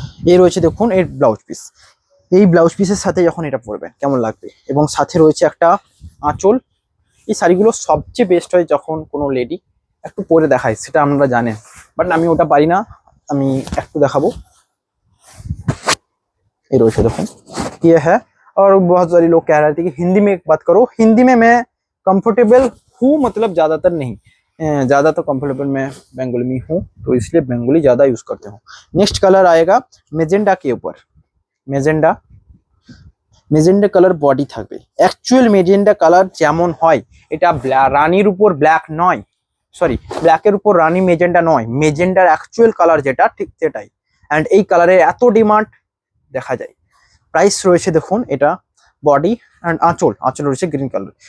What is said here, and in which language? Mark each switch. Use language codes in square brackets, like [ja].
[bn] এই রয়েছে দেখুন এর ব্লাউজ পিস, এই ব্লাউজ পিসের সাথে যখন এটা পরবেন কেমন লাগবে। এবং সাথে রয়েছে একটা আঁচল। এই শাড়িগুলো সবচেয়ে বেস্ট হয় যখন কোনো লেডি একটু পরে দেখায়, সেটা আপনারা জানেন, বাট আমি ওটা পারি না, আমি একটু দেখাবো। [hi] ये रोज देखो ये है। और बहुत सारे लोग कह रहे थे कि हिंदी में बात करो, हिंदी में मैं कंफर्टेबल हूँ, मतलब ज्यादातर नहीं, ज्यादा तो कंफर्टेबल मैं बंगाली में हूँ, तो इसलिए बंगाली ज्यादा यूज करते हूँ। नेक्स्ट कलर आएगा मेजेंडा के ऊपर, [bn] মেজেন্ডা, মেজেন্ডা কালার বডি থাকবে। অ্যাকচুয়াল মেজেন্ডা কালার যেমন হয়, এটা রানীর উপর ব্ল্যাক নয়, সরি ব্ল্যাকের উপর রানী মেজেন্ডা নয়, মেজেন্ডার অ্যাকচুয়াল কালার যেটা ঠিক সেটাই। অ্যান্ড এই কালারের এত ডিমান্ড দেখা যায়। প্রাইস রয়েছে দেখুন এটা বডি অ্যান্ড আঁচল রয়েছে গ্রিন কালার।